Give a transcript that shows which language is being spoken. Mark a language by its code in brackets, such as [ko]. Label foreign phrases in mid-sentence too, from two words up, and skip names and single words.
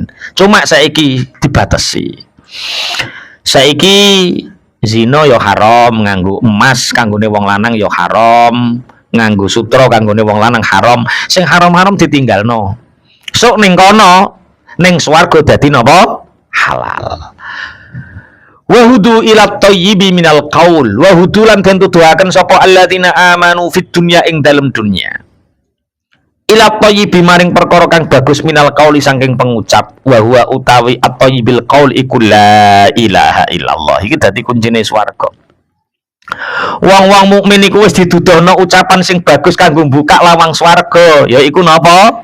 [jv] Cuma saiki dibatasi. Saiki zina yo haram, nganggo emas kanggone wong lanang yo haram. Nganggo sutra kanggone wong lanang haram. Sing haram-haram ditinggalno. Sok ning kono ning swarga dadi napa? Halal. [ar] وهدوا إلى الطيب من القول. [jv] Wa hudulan den tuduhaken sapa [ar] الذين آمنوا في الدنيا [jv] ing dalem dunya. [ar] إلى الطيب [jv] maring perkara kang bagus [ar] من القول [jv] saking pengucap. [ar] وهو utawi الطيب القول iku لا إله إلا الله. [jv] Iki dadi kuncine swarga. Wong-wong mukmin iku wis didudohno ucapan sing bagus kanggo buka lawang swarga, yaiku napa?